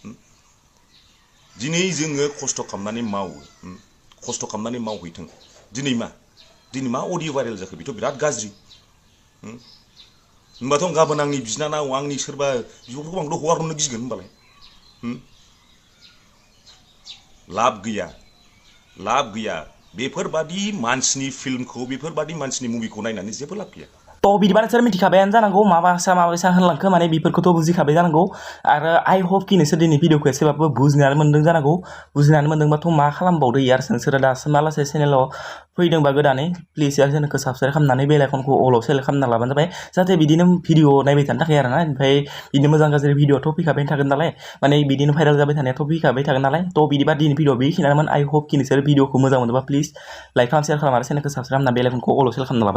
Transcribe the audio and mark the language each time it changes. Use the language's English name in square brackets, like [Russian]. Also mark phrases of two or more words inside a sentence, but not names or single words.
[Bodo] दिनै जोङो खस्थ' खालामनानै मावो खस्थ' खालामनानै मावहैथों दिनै मा अडिअ भाइरेल जाखो बेथ' बिराद गाज्रि होमबाथ' गाबोन आंनि बिनानाव आंनि सोरबा बिब'फोरखौ आंथ' हगार हरनो गिगोन होमबालाय लाब गैया बेफोरबादि मानसिनि फिल्मखौ बेफोरबादि मानसिनि मुभिखौ नायनानै जेबो लाब गैया तो बिदिबा नोंसोर मिथिखाबायानो जानांगौ माबायसा होनलांखो माने बेफोरखौथ' बुजिखाबाय जानांगौ आरो [English] I hope [Bodo] कि नोंसोर दिनै भिडिअखौ एसेबाबो बुजिनानै मोन्दों जानांगौ बुजिनानै मोन्दोंबाथ' मा खालामबावदो यार नोंसोरो दासिम मालासे चेनेलाव फैदोंबा गोदानै प्लिज यार चेनेलखौ साबसक्राइब खालामनानै बेल आइकनखौ अलाव सेलेक्ट खालामना लाबानो जाबाय जाहाथे बिदिनो भिडिअ नायबाय थानो थाखाय आरोना ओमफ्राय बिदिनो मोजां गाज्रि भिडिअथ' फैखाबाय थागोन नालाय माने बिदिनो भाइरेल जाबाय थानायाथ' फैखाबाय थागोन नालाय थ' बिदिबा दिनै भिडिअ बेखिनियानोमोन [English] I hope [Bodo] कि नोंसोर भिडिअखौ मोजां मोनोबा प्लिज लाइक खालाम शेयार खालाम आरो चेनेलखौ साबसक्राइब खालामना बेल आइकनखौ अलाव सेलेक्ट खालामना लाबानो